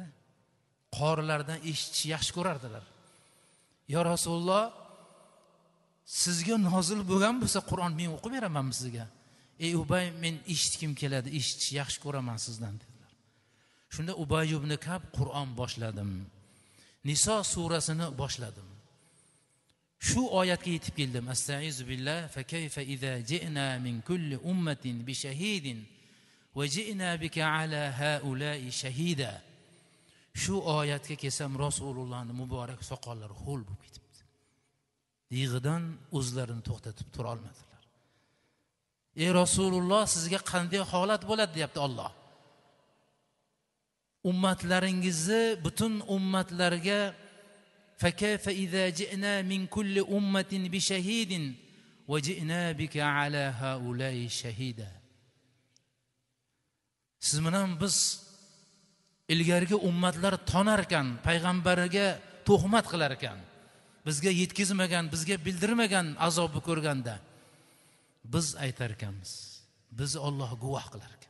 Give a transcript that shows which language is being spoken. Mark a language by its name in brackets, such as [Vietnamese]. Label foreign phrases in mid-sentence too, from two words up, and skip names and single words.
[Uzbek] Qorilardan eshitishni yaxshi ko'rardilar. "Ya Rasululloh, sizga nozil bo'lgan bo'lsa Qur'on men o'qib beramanmi sizga?" "Ey Ubay, men eshitkim keladi, eshitishni yaxshi ko'raman sizdan" dedilar. Shunda Ubay ibn Ka'b Qur'on boshladim. Niso surasini boshladim. Shu oyatga yetib keldim. [Arabic] أستعيذ بالله فكيف إذا جئنا من كل أمة بشهيد وجئنا بك على هؤلاء شهيدا. [Uzbek] Shu oyatga kelsam Rasulullohning muborak soqollari ho'l bo'lib ketibdi. Yig'idan o'zlarini to'xtatib tura olmadilar. "Ey Rasululloh, sizga qanday holat bo'ladi?" deyapti Alloh. Ummatlaringizni butun ummatlarga [Arabic] فكيف إذا جئنا من كل أمة بشهيد وجئنا بك على هؤلاء شهيدا. [Uzbek] Siz bilan biz ilgarigi ummatlar tonar ekan, payg'ambariga tuhmat qilar ekan, bizga yetkazmagan, bizga bildirmagan azobni ko'rganda biz aytar ekanmiz, biz Alloh guvoh qilar ekan.